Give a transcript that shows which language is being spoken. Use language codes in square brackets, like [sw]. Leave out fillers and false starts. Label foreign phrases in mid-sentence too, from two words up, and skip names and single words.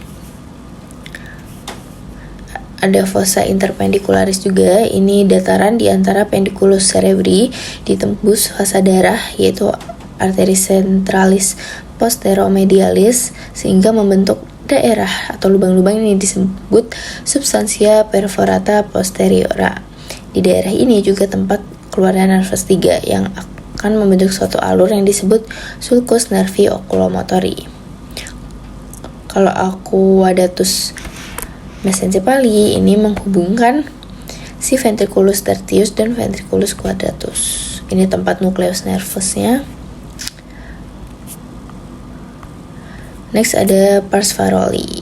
[id] Ada [la] fossa interpendicularis [id] juga, ini dataran di antara [la] pendiculus cerebri [id] ditembus fasa darah yaitu [la] arteris centralis posteromedialis [id] sehingga membentuk daerah atau lubang-lubang ini disebut [la] substantia perforata posteriora. [id] Di daerah ini juga tempat keluarnya nervus 3 yang akan membentuk suatu alur yang disebut [la] sulcus nervi oculomotori. [id] Kalau [la] aqueductus mesencephali [id] ini menghubungkan si [la] ventriculus tertius [id] dan [la] ventriculus quadratus. [id] Ini tempat nukleus nervusnya. Next ada [la] pars faroli.